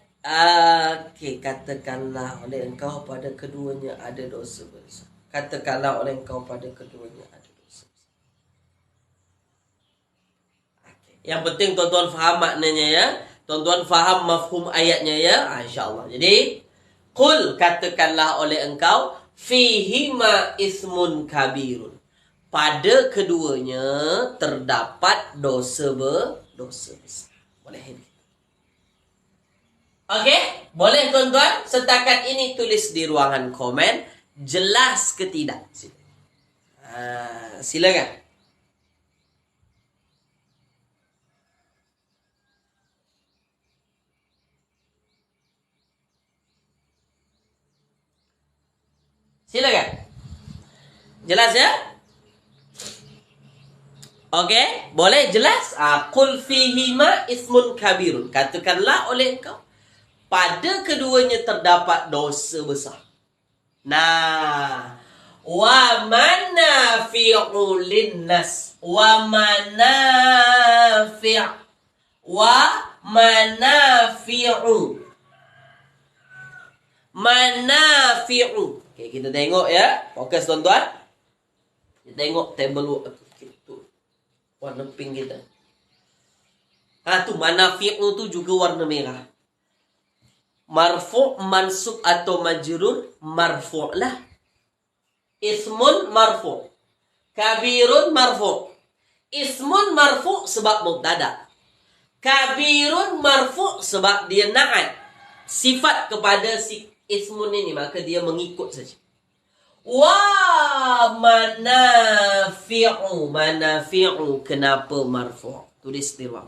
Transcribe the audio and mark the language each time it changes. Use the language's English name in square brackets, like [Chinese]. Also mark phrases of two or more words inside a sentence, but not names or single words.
[Malay] Okey, katakanlah oleh engkau pada keduanya ada dosa besar. Katakanlah oleh engkau pada keduanya ada dosa besar. Okay. Yang penting tuan-tuan faham maknanya ya. Tuan-tuan faham mafhum ayatnya ya. InsyaAllah. Jadi qul katakanlah oleh engkau [Arabic] فيهما إثم كبير. [Malay] Pada keduanya terdapat dosa besar. Boleh ini. Okey, boleh tuan-tuan? Setakat ini tulis di ruangan komen jelas ke tidak. Silakan. Silakan. Jelas ya? Okey, boleh jelas? [Arabic] قل فيهما إثم كبير. [Malay] Katakanlah oleh engkau pada keduanya terdapat dosa besar. Nah, [Arabic] ومنافع للناس. ومنافع. ومنافع. Manafi'u. [Malay] Okay, kita tengok ya. Fokus tuan-tuan. Kita tengok table itu. Warna pink kita. Tu manafi'u tu juga warna merah. Marfu', mansub atau majrur, marfu' lah. [Arabic] إثم مرفوع. كبير مرفوع'. إثم مرفوع' [Malay] sebab mubtada. [Arabic] كبير مرفوع' [Malay] sebab dia na'at. Sifat kepada si ismun ini, maka dia mengikut saja. [Arabic] ومنافع. [Malay] Manafi'u kenapa marfu'? Tulis di ruang.